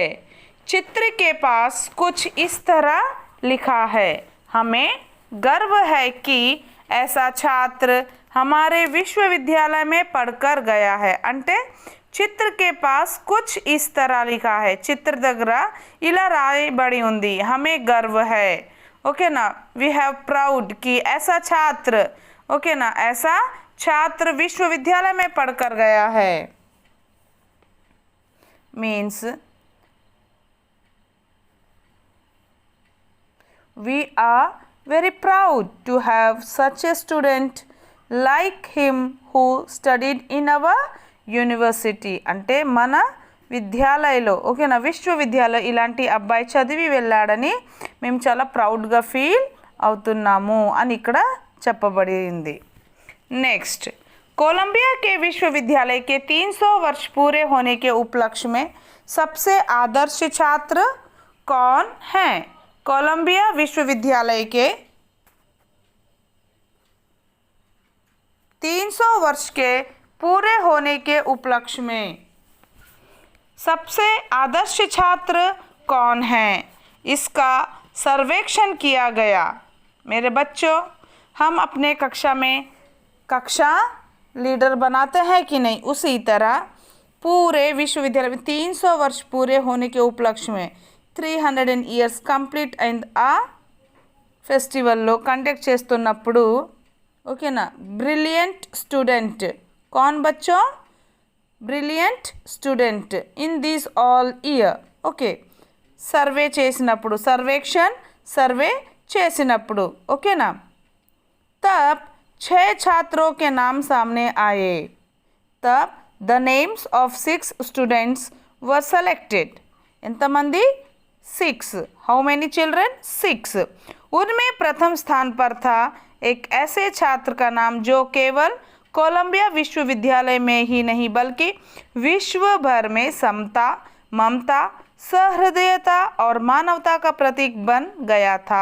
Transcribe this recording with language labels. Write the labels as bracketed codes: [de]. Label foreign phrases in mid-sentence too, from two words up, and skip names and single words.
[hi] चित्र के पास कुछ इस तरह लिखा है, हमें गर्व है कि ऐसा छात्र हमारे विश्वविद्यालय में पढ़कर गया है. [te] అంటే చిత్ర [hi] के पास कुछ इस तरह लिखा है, [te] చిత్ర దగ్గర ఇలా రాయబడి ఉంది, [hi] हमें गर्व है. ओके ना, [en] we have proud [hi] कि ऐसा छात्र, ओके ना, ऐसा छात्र विश्वविद्यालय में पढ़कर गया है. [en] means we are very proud to have such a student like him who studied in our university. [te] అంటే మన విద్యాలయంలో, ఓకేనా, విశ్వవిద్యాలయం ఇలాంటి అబ్బాయి చదివి వెళ్ళాడని మేము చాలా ప్రౌడ్గా ఫీల్ అవుతున్నాము అని ఇక్కడ చెప్పబడింది. నెక్స్ట్, [hi] कोलंबिया के विश्वविद्यालय के 300 वर्ष पूरे होने के उपलक्ष्य में सबसे आदर्श छात्र कौन हैं? कोलंबिया विश्वविद्यालय के 300 वर्ष के पूरे होने के उपलक्ष्य में सबसे आदर्श छात्र कौन हैं? इसका सर्वेक्षण किया गया. मेरे बच्चों, हम अपने कक्षा में कक्षा लीडर बनाते हैं कि नहीं, उसी तरह पूरे विश्वविद्यालय में 300 वर्ष पूरे होने के उपलक्ष्य में [te] 300 years కంప్లీట్ అండ్ ఆ ఫెస్టివల్లో కండక్ట్ చేస్తున్నప్పుడు, ఓకేనా, బ్రిలియంట్ స్టూడెంట్ [hi] कौन बच्चों? [en] brilliant student in these all year. [te] ఓకే, సర్వే చేసినప్పుడు, సర్వేక్షణ్ సర్వే చేసినప్పుడు. ఓకేనా. [hi] तब 6 छात्रों के नाम सामने आए. [en] तब the names of 6 students were selected. [te] ఎంతమంది? 6. [en] How many children? 6. [hi] उनमें प्रथम स्थान पर था एक ऐसे छात्र का नाम जो केवल कोलंबिया विश्वविद्यालय में ही नहीं बल्कि विश्व भर में समता, ममता, सहृदयता और मानवता का प्रतीक बन गया था.